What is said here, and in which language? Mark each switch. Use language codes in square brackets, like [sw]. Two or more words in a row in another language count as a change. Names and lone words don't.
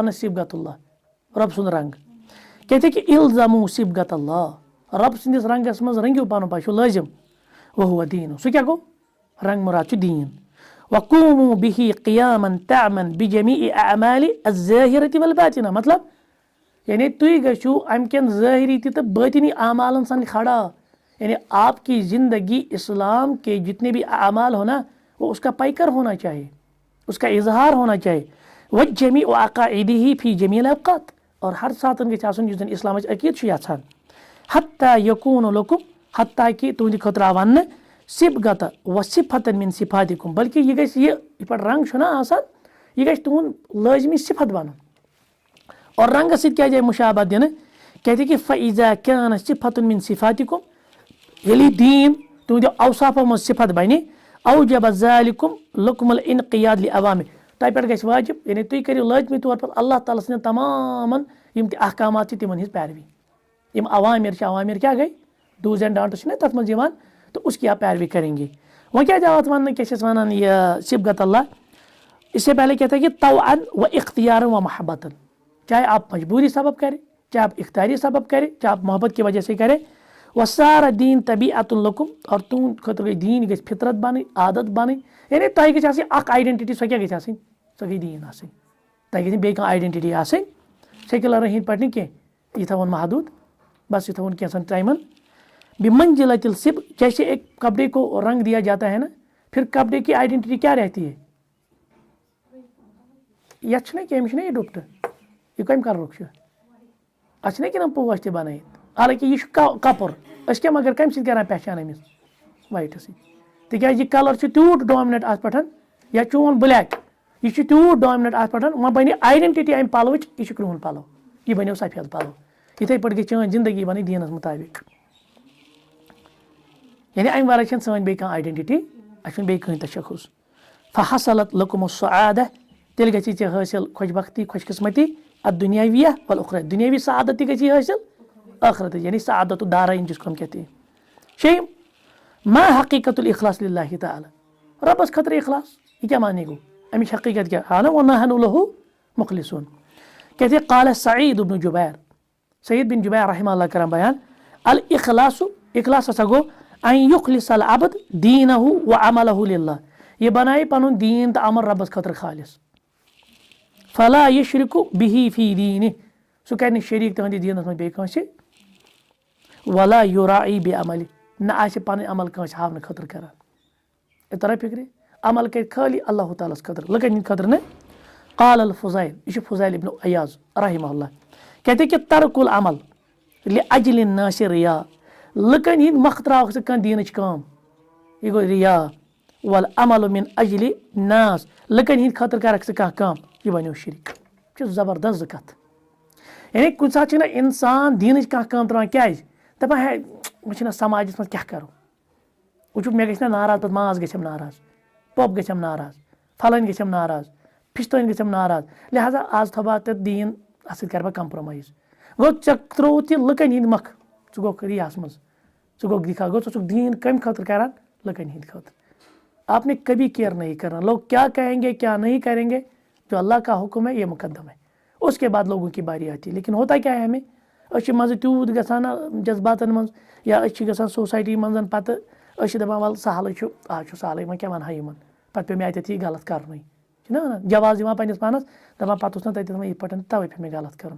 [ks] وننہٕ [ar] صبغت اللہ [ks] رۄب سُنٛد رنٛگ کیٛازِ کہِ الزمو [ar] صبغت اللہ [ks] رۄب سٕنٛدِس رنٛگس منٛز رنٛگِو پنُن پان چھُ لٲزِم وہو دیٖن سُہ کیاہ گوٚو رنٛگ مراد چھُ دیٖن [ar] وقوموا بِہِ قیامن تعمن بجمیع اعمالِ الظٲہرۃ والباطنہ [ks] مطلب یعنی تُہۍ گٔژھِو امہِ کٮ۪ن ظٲہری تہِ تہٕ باطنی اعمالن سان کھڑا [ur] یعنی آپ کی زندگی اسلام کے جتنے بھی اعمال ہو نا وہ اس کا پیکر ہونا چاہیے اس کا اظہار ہونا چاہیے [ar] وجمیع عقائدہ فی جمیع الاوقات [ks] اور ہر ساتہٕ گژھِ آسُن یُس زن اسلامٕچ عقیٖدٕ چھُ یژھان [ar] حتیٰ یکوٗن لکم [ks] حتیٰ کہِ تُہنٛدِ خٲطرٕ آو وننہٕ [ar] صبغت و صفتن من صفاتکم [ks] بلکہِ یہِ گژھِ یہِ پٮ۪ٹھ رنٛگ چھُنہ آسان یہِ گژھِ تُہُنٛد لٲزمی صفت بنُن اور رنٛگس سۭتۍ کیازِ آیہِ مُشابہت دِنہٕ کیازِ کہِ [ar] فاذا کان صفت من صفاتکم [ks] ییٚلہِ دیٖن تُہنٛدیو اوصافو منٛز صفت بنہِ [ar] اوجب ذلکم لکم الانقیاد لعوامر [ks] تۄہہِ پٮ۪ٹھ گژھِ واجب یعنی تُہۍ کٔرِو [ur] لٲزمی طور پر [ks] اللہ تعالیٰ سٕنٛدٮ۪ن تمامن یِم تہِ احکامات چھِ تِمن ہِنٛز پیروی یِم عوامر چھِ عوامر کیاہ گٔے [en] do's and don'ts [ks] چھِنہ تتھ منٛز یِوان [ur] تو اس کی آپ پیروی کریں گے [ks] وۄنۍ کیازِ آو اتھ وننہٕ کیاہ چھِ ونان یہِ [ar] صبغت اللہ [ur] اس سے پہلے کیا تھا کہ [ar] طوعن و اختیارا و محبتن [ur] چاہے آپ مجبوری سبب کریں چاہے آپ اختیاری سبب کریں چاہے آپ محبت کی وجہ سے کریں [ar] وسارا دین طبیعت لکم [ks] اور تُہنٛد خٲطرٕ گٔے دیٖن گژھِ فطرت بنٕنۍ عادت بنٕنۍ یعنی تۄہہِ گژھِ آسٕنۍ اکھ آیڈنٹٹی سۄ کیاہ گژھِ آسٕنۍ سۄ گٔے دیٖن آسٕنۍ تۄہہِ گژھِ نہٕ بیٚیہِ کانٛہہ آیڈنٹٹی آسٕنۍ سیکولرن ہٕنٛدۍ پٲٹھۍ نہٕ کینٛہہ یہِ تھاوُن محدوٗد بس یہ تھاوُن کینٛژن ٹایمن [ar] بمنزلۃ الصبغ [ur] جیسے ایک کپڑے کو رنگ دیا جاتا ہے نا پھر کپڑے کی آئیڈینٹی کیا رہتی ہے [ks] یتھ چھُنہ کینٛہہ أمِس چھُنہ یہِ ڈُپٹہٕ یہِ کمہِ کلرُک چھُ اتھ چھِنہ کینٛہہ پوش تہِ بنٲیِتھ حالانکہِ یہِ چھُ کپُر أسۍ کیٛاہ مگر کمہِ سۭتۍ کران پہچان أمِس وایٹہٕ سۭتۍ تِکیازِ یہِ کلر چھُ تیوٗت ڈامنیٹ اتھ پٮ۪ٹھ یا چون بلیک یہِ چھُ تیوٗت ڈامنیٹ اتھ پٮ۪ٹھ وۄنۍ بنہِ آیڈنٹٹی امہِ پلوٕچ یہِ چھُ کرٛہُن پلو یہِ بنیو سفید پلو یِتھے پٲٹھۍ گژھِ چٲنۍ زندگی بنٕنۍ دیٖنس مطابق یعنی امہِ ورٲے چھنہٕ سٲنۍ بیٚیہِ کانٛہہ آیڈنٹٹی اسہِ چھُنہٕ بیٚیہِ کٕہٕنۍ تشخص [ar] فحصلت لکم السعادہ [ks] تیٚلہِ گژھی ژےٚ حٲصِل خۄش بختی خۄش قسمتی اتھ [ar] دُنیاویہ والأخرى [ks] دُنیاوی سعادت تہِ گژھی حٲصِل ٲخرتٕچ یعنی سعادت دارین [ur] جس کو ہم کہتے ہیں [ks] شیٚیِم ما [ar] حقیقت الاخلاص للہ تعالیٰ [ks] رۄبس خٲطرٕ اخلاص یہِ کیاہ معنی گوٚو امِچ حقیقت کیاہ ہانا [ar] ونحن لہُ مخلصون [ks] کہتے قال سعید بن جبیر سعید بن جبیر رحمہ اللہ کران بیان الاخلاص اخلاص ہسا گوٚو [ar] ان یخلص العبد دینہ و عملہ للہ [ks] یہِ بنایہِ پنُن دیٖن تہٕ عمل رۄبس خٲطرٕ خٲلص [ar] فلا یشرک بِہی فی دیٖنہِ [ks] سُہ کرِ نہٕ شریٖک تُہنٛدِ دیٖنس منٛز بیٚیہِ کٲنٛسہِ [ar] ولا یُراعی بعملہِ [ks] نہ آسہِ پنٕنۍ عمل کٲنٛسہِ ہاونہٕ خٲطرٕ کران ترا فکرِ عمل کرِ خٲلی اللہ تعالیٰ ہس خٲطرٕ لُکن ہٕنٛدِ خٲطرٕ نہٕ قال الفضیل یہِ چھُ فضیل ابن عیاض رحمہ اللہ [ur] کہتے کہ [ar] ترک العمل لأجل الناس ریا [ks] لُکن ہٕنٛدۍ مۄکھٕ تراوکھ ژٕ کانٛہہ دیٖنٕچ کٲم یہِ گوٚو ریا [ar] والعمل من اجل الناس [ks] لُکن ہٕنٛدۍ خٲطرٕ کرکھ ژٕ کانٛہہ کٲم یہ بنیو شرک. یہ چھِ زبردست کتھ. یعنی کُنہِ ساتہٕ چھُنہ اِنسان دیٖنٕچ کانٛہہ کٲم ترٛاوان کیٛازِ دَپان ہے وۄنۍ چھِنہ سماجَس منٛز کیٛاہ کَرو, وٕچھُو مےٚ گژھِ نہ ناراض پَتہٕ ماس گژھٮ۪م ناراض, پۄپ گژھٮ۪م ناراض, پھلٲنۍ گژھٮ۪م ناراض, پھِشتٲنۍ گژھٮ۪م ناراض, لہٰذا آز تھاو بہٕ تَتھ دیٖن اَتھ سۭتۍ کَرٕ بہٕ کَمپرٛومایز. گوٚو ژےٚ ترٛووُتھ یہِ لُکَن ہِنٛدۍ مۄکھٕ, ژٕ گوٚکھ رِیاہَس منٛز, ژٕ گوٚکھ دِکھا, گوٚو ژٕ چھُکھ دیٖن کَمہِ خٲطرٕ کَران, لُکَن ہِنٛدۍ خٲطرٕ. [ur] آپ نے کبھی کیئر نہیں کرنا, لوگ کیا کہیں گے کیا نہیں کریں گے, جو اللہ کا حکم ہے یہ مقدم ہے, اس کے بعد لوگوں کی باری آتی ہے. لیکن ہوتا کیا ہے ہمیں, [ks] أسۍ چھِ منٛزٕ تیوٗت گژھان جذباتَن منٛز, یا أسۍ چھِ گژھان سوسایٹی منٛز پَتہٕ أسۍ چھِ دَپان وَلہٕ سہلٕے چھُ, آز چھُ سہلٕے, وۄنۍ کیٛاہ وَنہٕ ہا یِمَن, پَتہٕ پیوٚو مےٚ اَتٮ۪تھ یہِ غلط کَرنُے, چھُنہ وَنان جواز دِوان پنٛنِس پانَس, دَپان پَتہٕ اوس نہٕ تَتٮ۪تھ وۄنۍ یِتھ پٲٹھۍ تَوَے پیوٚو مےٚ غلط کَرُن.